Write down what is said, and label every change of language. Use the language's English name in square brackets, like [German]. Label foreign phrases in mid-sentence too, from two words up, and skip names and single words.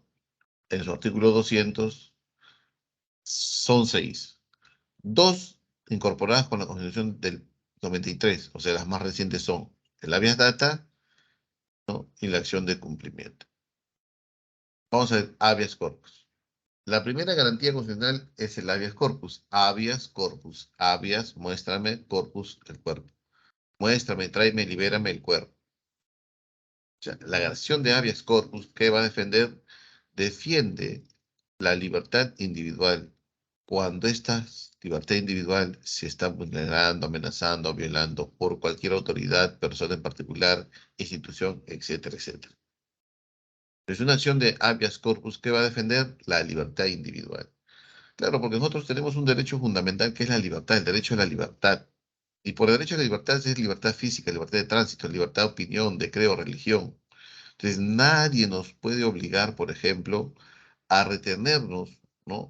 [Spanish] En su artículo 200 son seis. Dos incorporadas con la Constitución del 93, o sea, las más recientes son el [Latin] habeas data [Spanish] ¿no? Y la acción de cumplimiento. Vamos a ver [Latin] habeas corpus. [Spanish] La primera garantía constitucional es el [Latin] habeas corpus. Habeas corpus. [Spanish] Habeas, muéstrame, corpus, el cuerpo. Muéstrame, tráeme, libérame el cuerpo. O sea, la acción de [Latin] habeas corpus, [Spanish] ¿qué va a defender? Defiende la libertad individual cuando esta libertad individual se está vulnerando, amenazando, violando por cualquier autoridad, persona en particular, institución, etcétera, etcétera. Es una acción de [Latin] habeas corpus [Spanish] que va a defender la libertad individual. Claro, porque nosotros tenemos un derecho fundamental que es la libertad, el derecho a la libertad. Y por derecho a la libertad es libertad física, libertad de tránsito, libertad de opinión, de creo, religión. Entonces, nadie nos puede obligar, por ejemplo, a retenernos, ¿no?